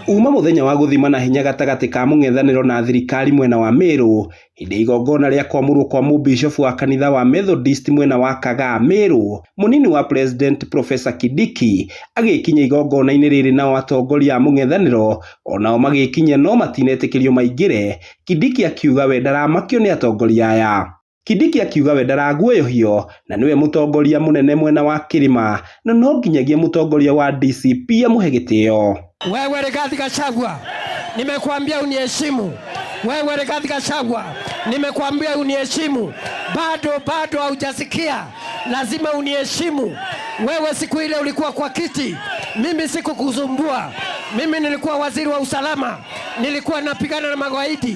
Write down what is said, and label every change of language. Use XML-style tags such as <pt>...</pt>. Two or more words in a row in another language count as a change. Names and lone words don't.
<ki>Uma muthenya wa guthimana hinya gatagati ka mung'ethaniro na thirikari mwena wa Meru hindi igongona ria kwamurwo kwa mubishofu wa kanitha wa Methodist mwena wa Kagaa Meru, munini wa President Professor Kindiki agikinya igongona-ini riri nao atongoria a mung'ethaniro onao magikinya no matinetekirio maingire. Kindiki akiuga we ndaramakio ni atongoria aya. Kindiki akiuga we ndaraguoyohio na niwe mutongoria munene mwena wa Kirima na no nginyagia mutongoria wa DCP amuhe gitio.</ki> <sw>Wewe Rigathi Gachagua, nimekuambia uniheshimu. Wewe Rigathi Gachagua, nimekuambia uniheshimu. Bado haujasikia. Lazima uniheshimu. Wewe siku ile ulikuwa kwa kiti, mimi sikukuzumbua. Mimi nilikuwa waziri wa usalama, nilikuwa napigana na magaidi.</sw>